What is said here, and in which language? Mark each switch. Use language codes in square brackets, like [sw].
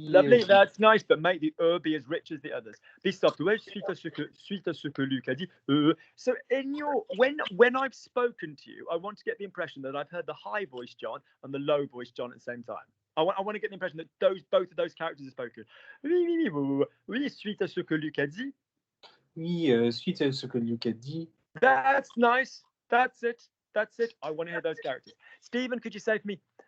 [en] Lovely, that's nice, but make the be as rich as the others. Be soft. [fr] Suite à ce que Luc a dit. [en] So in your when I've spoken to you, I want to get the impression that I've heard the high voice John and the low voice John at the same time. I want to get the impression that both of those characters are spoken. [fr] Oui, suite à ce que Luc a dit. Oui, suite à ce que Luc a dit. [en] That's nice. That's it. I want to hear those characters. Stephen, could you say for me?